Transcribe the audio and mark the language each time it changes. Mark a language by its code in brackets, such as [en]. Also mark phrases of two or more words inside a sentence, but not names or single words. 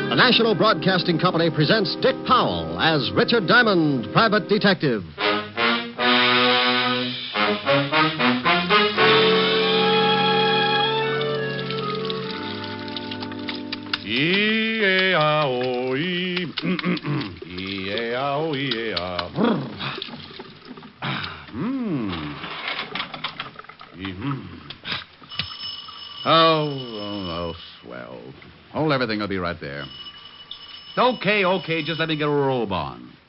[en] National Broadcasting Company presents Dick Powell as Richard Diamond, Private Detective. E-A-O-E. E-A-O-E-A. Oh, swell. Hold, everything will be right there. Okay, just let me get a robe on.